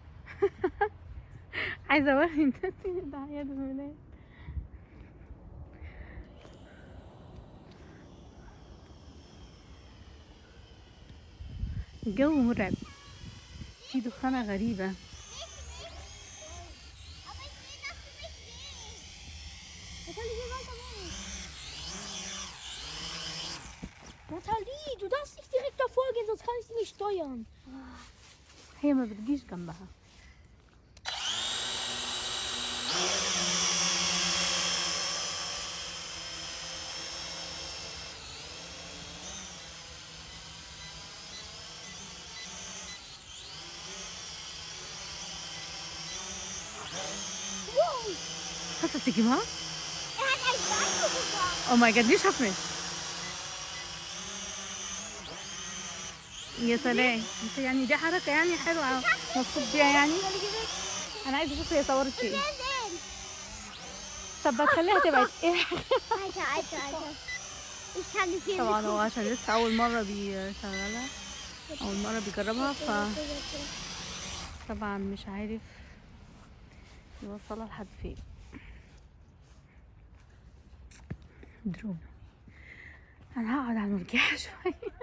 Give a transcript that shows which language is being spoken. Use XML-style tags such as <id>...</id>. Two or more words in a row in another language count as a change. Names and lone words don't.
<ar>عايزه اوري الناس ده عياد الميلاد. الجو مرعب، في دخانة غريبة.</ar> <de>Natalie, du darfst nicht direkt davor gehen, sonst kann ich sie nicht steuern.</de> <ar>هي ما بتجيش جنبها.</ar> <de>Hast du sie gemacht? Er hat ein Auto gefahren. Oh mein Gott, die schaffen es.</de> <ar>يا سلام، انت يعني دي حركة يعني حلوة مبسوط بيها يعني. انا عايزة اشوف هي صورت ايه. طب بتخليها تبعد ايه؟</ar> <de>Alter. Ich kann nicht hier.</de> <ar>طبعا هو عشان لسه اول مرة بيشغلها، اول مرة بيجربها، طبعا مش عارف يوصلها لحد فين. درون. انا هقعد على المرجحة شوية.</ar>